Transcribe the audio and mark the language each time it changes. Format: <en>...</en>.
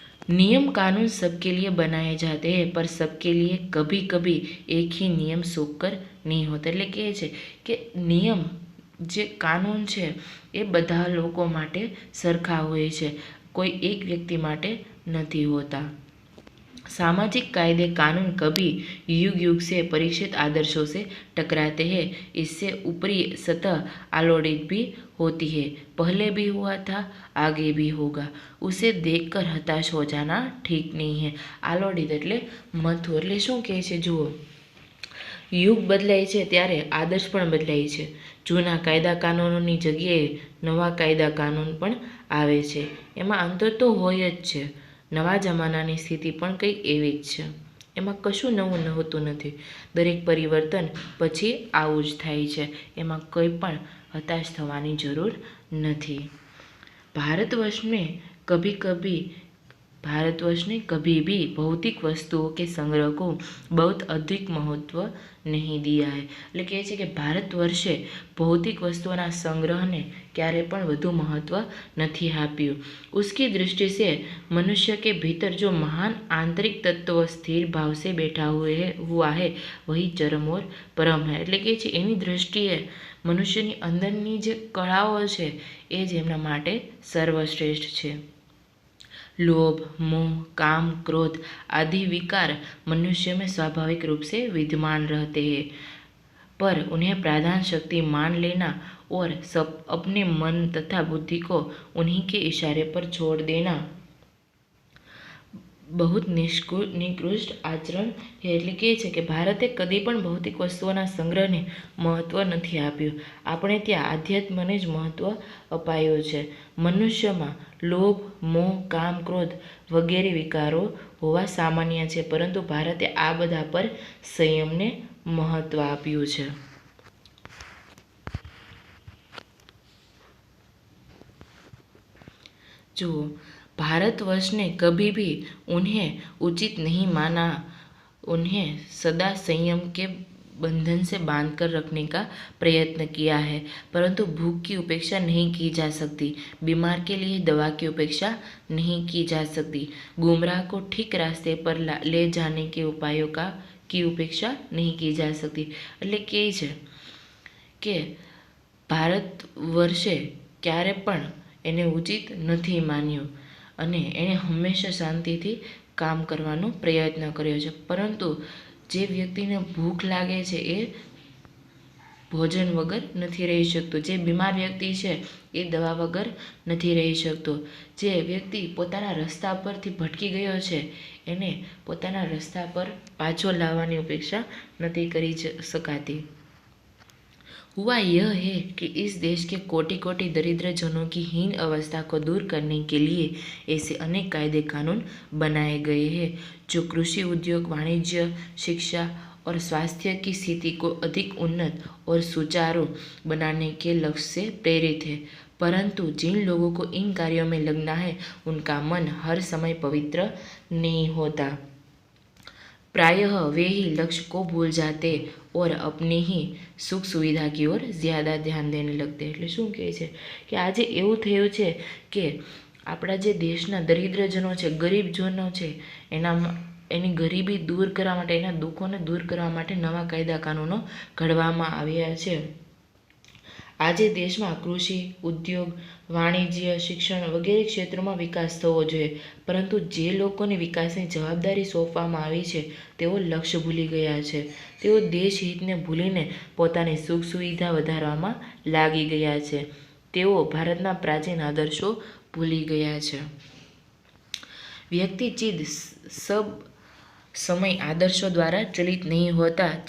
<hi>नियम कानून सबके लिए बनाए जाते हैं पर सबके लिए कभी कभी एक ही नियम सूखकर नहीं होता</hi> <gu>એટલે કહે છે કે નિયમ જે કાનૂન છે એ બધા લોકો માટે સરખા હોય છે, કોઈ એક વ્યક્તિ માટે નથી હોતા।</gu> <hi>सामाजिक कायदे कानून कभी युग युग से परीक्षित आदर्शों से टकराते हैं, इससे ऊपरी सतह आलोड़ित भी होती है, पहले भी हुआ था आगे भी होगा, उसे देखकर हताश हो जाना ठीक नहीं है।</hi> <gu>आलोड़ित એટલે મથું એટલે શું કહે છે જુઓ યુગ બદલાય છે ત્યારે આદર્શ પણ બદલાય છે, જૂના કાયદા કાનૂનોની જગ્યાએ નવા કાયદા કાનૂન પણ આવે છે, એમાં અંતર તો હોય જ છે। નવા જમાનાની સ્થિતિ પણ કંઈક એવી જ છે, એમાં કશું નવું હોતું નથી, દરેક પરિવર્તન પછી આવું જ થાય છે, એમાં કંઈ પણ હતાશ થવાની જરૂર નથી।</gu> <hi>भारतवर्ष में कभी कभी भारतवर्ष ने कभी भी भौतिक वस्तुओं के संग्रह को बहुत अधिक महत्व નહીં દિયા હે।</hi> <gu>એટલે કહે છે કે ભારત વર્ષે ભૌતિક વસ્તુઓના સંગ્રહને ક્યારે પણ વધુ મહત્વ નથી આપ્યું।</gu> <hi>उसकी दृष्टि से मनुष्य के भीतर जो महान आंतरिक तत्व स्थिर भाव से बैठा हुआ है वही चरम और परम है।</hi> <gu>એટલે કે છે એની દૃષ્ટિએ મનુષ્યની અંદરની જે કળાઓ છે એ જ એમના માટે સર્વશ્રેષ્ઠ છે।</gu> <hi>लोभ, मोह, काम, क्रोध आदि विकार मनुष्य में स्वाभाविक रूप से विद्यमान रहते हैं, पर उन्हें प्रधान शक्ति मान लेना और सब अपने मन तथा बुद्धि को उन्हीं के इशारे पर छोड़ देना बहुत</hi> <gu>નિકૃષ્ટ આચરણ છે। એટલે કહે છે કે ભારતે કદી પણ ભૌતિક વસ્તુઓના સંગ્રહને મહત્વ નથી આપ્યું। આપણે ત્યાં આધ્યાત્મને જ મહત્વ અપાયું છે। મનુષ્યમાં લોભ, મોહ, કામ, ક્રોધ વગેરે વિકારો હોવા સામાન્ય છે, પરંતુ ભારતે આ બધા પર સંયમને મહત્વ આપ્યું છે।</gu> <hi>જુઓ, भारतवर्ष ने कभी भी उन्हें उचित नहीं माना, उन्हें सदा संयम के बंधन से बांधकर रखने का प्रयत्न किया है, परंतु भूख की उपेक्षा नहीं की जा सकती, बीमार के लिए दवा की उपेक्षा नहीं की जा सकती, गुमराह को ठीक रास्ते पर ले जाने के उपायों की उपेक्षा नहीं की जा सकती।</hi> <gu>એટલે કે છે કે ભારત વર્ષે ક્યારે પણ એને ઉચિત નથી માન્યું અને એણે હંમેશા શાંતિથી કામ કરવાનો પ્રયત્ન કર્યો છે, પરંતુ જે વ્યક્તિને ભૂખ લાગે છે એ ભોજન વગર નથી રહી શકતો, જે બીમાર વ્યક્તિ છે એ દવા વગર નથી રહી શકતો, જે વ્યક્તિ પોતાના રસ્તા પરથી ભટકી ગયો છે એને પોતાના રસ્તા પર પાછો લાવવાની અપેક્ષા નથી કરી શકાતી।</gu> <hi>हुआ यह है कि इस देश के कोटि कोटि दरिद्र जनों की हीन अवस्था को दूर करने के लिए ऐसे अनेक कायदे कानून बनाए गए हैं जो कृषि, उद्योग, वाणिज्य, शिक्षा और स्वास्थ्य की स्थिति को अधिक उन्नत और सुचारू बनाने के लक्ष्य से प्रेरित है, परंतु जिन लोगों को इन कार्यों में लगना है उनका मन हर समय पवित्र नहीं होता। प्रायः वे ही लक्ष्य को भूल जाते और अपनी ही सुख सुविधा की ओर ज़्यादा ध्यान देने लगते।</hi> <gu>એટલે શું કહે છે કે આજે એવું થયું છે કે આપણા જે દેશના દરિદ્રજનો છે, ગરીબ જનો છે, એની ગરીબી દૂર કરવા માટે, એના દુઃખોને દૂર કરવા માટે નવા કાયદા કાનૂનો ઘડવામાં આવ્યા છે। આજે દેશમાં કૃષિ, ઉદ્યોગ, વાણિજ્ય, શિક્ષણ વગેરે ક્ષેત્રોમાં વિકાસ થવો જોઈએ, પરંતુ જે લોકોને વિકાસની જવાબદારી સોંપવામાં આવી છે તેઓ લક્ષ્ય ભૂલી ગયા છે। તેઓ દેશ હિતને ભૂલીને પોતાની સુખ સુવિધા વધારવામાં લાગી ગયા છે। તેઓ ભારતના પ્રાચીન આદર્શો ભૂલી ગયા છે।</gu> <hi>व्यक्ति चिद सब समय आदर्शों द्वारा चलित नहीं होता।</hi>